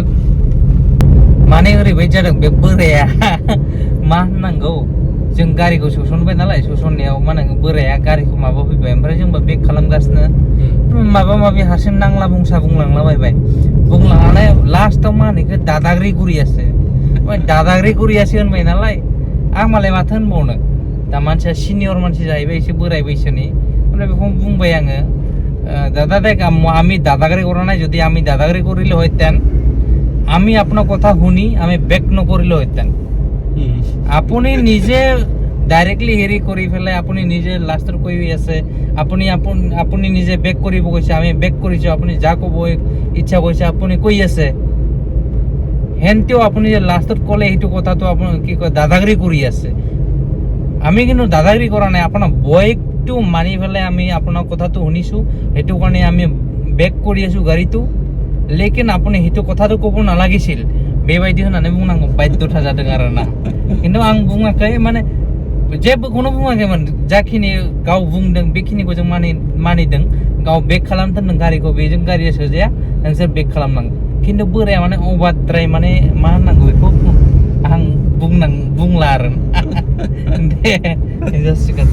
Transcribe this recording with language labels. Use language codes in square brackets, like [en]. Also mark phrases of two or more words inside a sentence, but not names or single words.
[brx] माने ओरैबायदि जादों बे बोराया मा होननांगौ जों गारिखौ सोसनबाय नालाय सोसननायाव मा होनांगौ बोराया गारिखौ माबा फैबाय ओमफ्राय जोंबो बेक खालामगासिनो माबा माबि हारसिं नांला बुंसा बुंलांलाबायबाय बुंलांनानै लास्टाव मा होनो दादाग्रि गुरियासो दादाग्रि गुरियासो होनबाय नालाय आं मालाय माथो होनबावनो दा मानसिया सिनियर मानसि जाहैबाय एसे बोराय बैसोनि ओमफ्राय बेखौ बुंबाय आङो दादा देख [as] আমি দাদাগিরি করা নাই যদি আমি দাদাগিরি করিলে হইতেন আমি আপনার কথা শুনি আমি ব্যাক নকরিলে হইতেন আপনি নিজে ডাইৰেক্টলি হেৰি কৰি পেলাই আপুনি নিজে লাষ্টত কৈ আছে আপুনি নিজে বেক কৰিব কৈছে আমি বেক কৰিছো আপুনি যা ক'ব ইচ্ছা কৈছে আপুনি কৈ আছে হেনতেও আপুনি যে লাষ্টত ক'লে সেইটো কথাটো আপুনি কি কয় দাদাগিৰি কৰি আছে আমি কিন্তু দাদাগিৰি কৰা নাই আপোনাৰ বয়কটো মানি পেলাই আমি আপোনাৰ কথাটো শুনিছো সেইটো কাৰণে আমি বেক কৰি আছো গাড়ীটো লেকিন আপুনি সেইটো কথাটো ক'ব নালাগিছিল [brx] बेबायदि होननानै बुंनांगौ बाध्यता जादों आरोना खिन्थु आं बुङाखै माने जेबोखौनो बुङाखैमोन जाखिनि गाव बुंदों बेखिनिखौ जों मानिदों गाव बेक खालामदों गारिखौ बेजों गारिया सोजाया नोंसोर बेक खालामनांगौ खिन्थु बोराया माने अभारद्राय माने मा होननांगौ बेखौ आं बुंला आरो दे जासिगोन